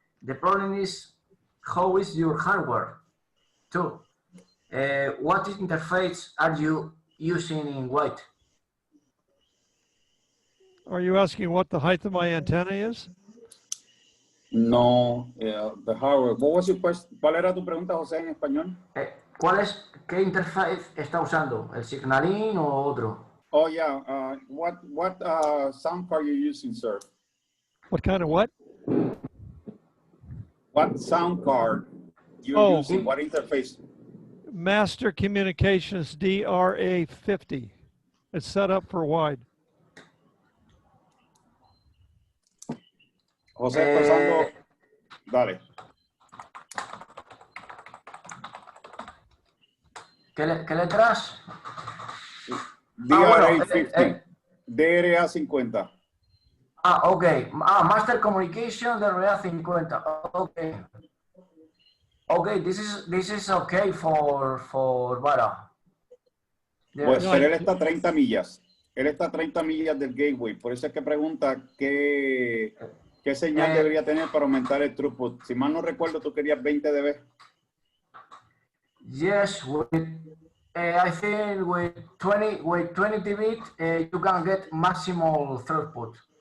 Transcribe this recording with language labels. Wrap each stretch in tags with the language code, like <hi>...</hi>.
<en>The problem is how is your hardware too. What interface are you using in white? Are you asking what the height of my antenna is? No, the hardware. What was your question?</en> <es>¿Cuál era tu pregunta, José, en español? ¿Qué interface está usando? ¿El Signalin o otro?</es> <en>Oh yeah. What sound card are you using, sir? What kind of what? What sound card you're using? What interface? Master Communications DRA 50. It's set up for wide.</en> <es>José está usando. Dale. ¿Qué letras? DRA 50. DRA 50.</es> <en>Okay. Master Communication DRA 50. Okay. Okay, this is okay for Vara.</en> <es>Pues, pero él está a 30 millas. Él está a 30 millas del gateway. Por eso es que pregunta qué ¿Qué señal debería tener para aumentar el throughput? Si mal no recuerdo, tú querías 20 dB.</es> <en>Yes, I think with 20 dB, you can get maximal throughput.</en>